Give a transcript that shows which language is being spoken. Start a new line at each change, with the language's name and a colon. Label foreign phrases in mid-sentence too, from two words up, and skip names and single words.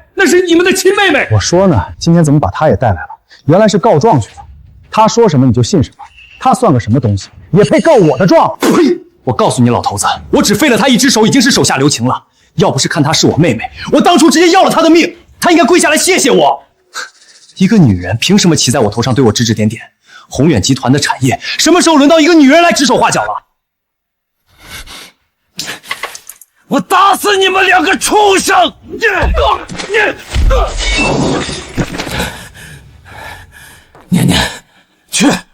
Chinese: 那是你們的親妹妹。我說呢，今天怎麼把他也帶来了？原來是告狀去了。他說什麼你就信什麼？他算個什麼東西，也配告我的狀？呸！我告訴你，老头子，我只废了他一只手，已經是手下留情了。要不是看她是我妹妹，我當初直接要了她的命，她应该跪下来謝謝我。一個女人憑什麼騎在我頭上對我指指點點？宏遠集團的產業什麼時候輪到一個女人來指手畫腳了？我打死你們兩個畜生！念念，去！